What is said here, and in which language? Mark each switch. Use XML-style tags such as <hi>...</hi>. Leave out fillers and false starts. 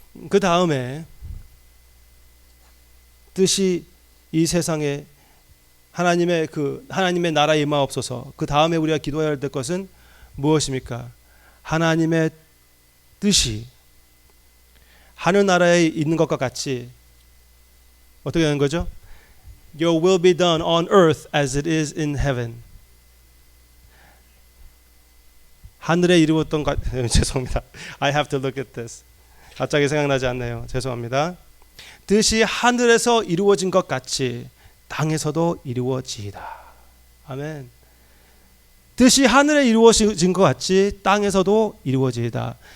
<ko>그 다음에 뜻이 이 세상에 하나님의 나라 임하옵소서. 그 다음에 우리가 기도해야 될 것은 무엇입니까? 하나님의 뜻이 하늘나라에 있는 것과 같이 어떻게 하는 거죠?</ko> <en>Your will be done on earth as it is in heaven.</en> <ko>하늘에 이루었던 것 죄송합니다.</ko> <en>I have to look at this.</en> <ko>갑자기 생각나지 않네요. 죄송합니다. 뜻이 하늘에서 이루어진 것 같이 땅에서도 이루어지이다. 아멘. 뜻이 하늘에 이루어진 것 같이 땅에서도 이루어지이다.</ko>